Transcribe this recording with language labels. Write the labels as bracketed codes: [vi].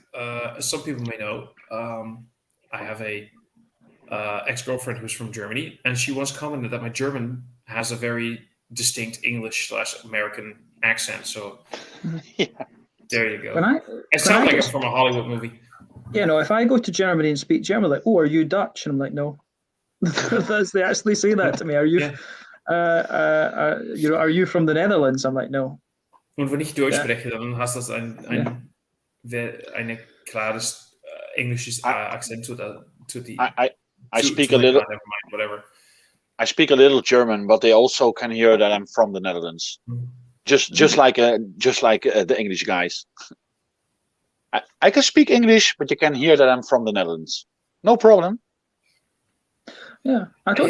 [en] As some people may know, I have a ex-girlfriend who's from Germany, and she once commented that my German has a very distinct English/American accent. So. There you go. It sounds like I'm from a Hollywood movie. If I go to Germany and speak German, like, oh, are you Dutch? And I'm like, no. They actually say that to me. Are you? Are you from the Netherlands? I'm like, no. [de] Und wenn ich Deutsch spreche, dann hast du eine klares englisches Akzent [en] to the. I speak a little. Never mind, whatever. I speak a little German, but they also can hear that I'm from the Netherlands. Just like the English guys. I can speak English, but you can hear that I'm from the Netherlands. No problem. Yeah, I don't